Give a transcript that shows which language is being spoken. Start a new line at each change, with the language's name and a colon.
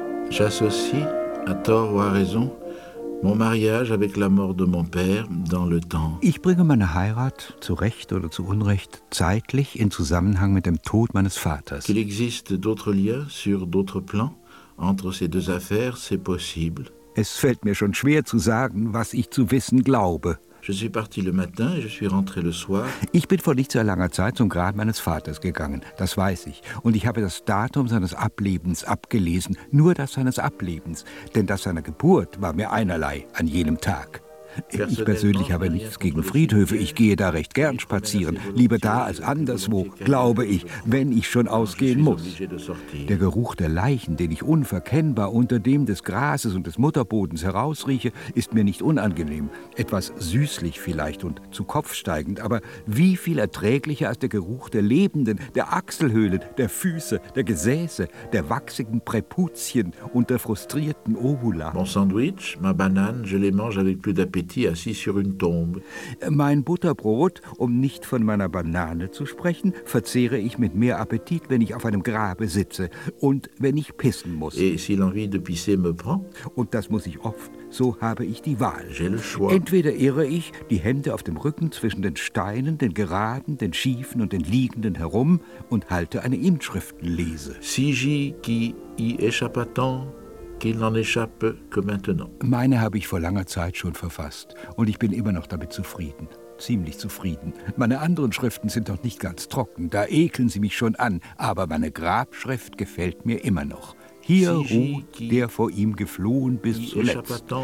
French: J'associe, à tort ou à raison, mon mariage avec la mort de mon père dans le temps.
German: Ich bringe meine Heirat, zu Recht oder zu Unrecht, zeitlich in Zusammenhang mit dem Tod meines Vaters.
French: Qu'il existe d'autres liens sur d'autres plans entre ces deux affaires, c'est possible.
German: Es fällt mir schon schwer zu sagen, was ich zu wissen glaube.
French: Je suis parti le matin et je suis rentré le soir.
German: Ich bin vor nicht sehr langer Zeit zum Grab meines Vaters gegangen, das weiß ich. Und ich habe das Datum seines Ablebens abgelesen, nur das seines Ablebens. Denn das seiner Geburt war mir einerlei an jenem Tag. Ich persönlich habe nichts gegen Friedhöfe, ich gehe da recht gern spazieren. Lieber da als anderswo, glaube ich, wenn ich schon ausgehen muss. Der Geruch der Leichen, den ich unverkennbar unter dem des Grases und des Mutterbodens herausrieche, ist mir nicht unangenehm. Etwas süßlich vielleicht und zu kopfsteigend, aber wie viel erträglicher als der Geruch der Lebenden, der Achselhöhlen, der Füße, der Gesäße, der wachsigen Präputzien und der frustrierten Ovula.
French: Mon Sandwich, ma Banane, je les mange avec plus d'appétit assis sur une tombe.
German: Mein Butterbrot, um nicht von meiner Banane zu sprechen, verzehre ich mit mehr Appetit, wenn ich auf einem Grabe sitze und wenn ich pissen muss.
French: Et si l'envie de pisser me prend?
German: Und das muss ich oft, so habe ich die Wahl.
French: J'ai le choix.
German: Entweder irre ich die Hände auf dem Rücken zwischen den Steinen, den Geraden, den Schiefen und den Liegenden herum und halte eine Inschriftenlese.
French: Si j'y qui y échappe tant, qu'il n'en échappe que maintenant.
German: Meine habe ich vor langer Zeit schon verfasst und ich bin immer noch damit zufrieden. Ziemlich zufrieden. Meine anderen Schriften sind doch nicht ganz trocken, da ekeln sie mich schon an. Aber meine Grabschrift gefällt mir immer noch. Hier ruht der vor ihm geflohen bis zuletzt.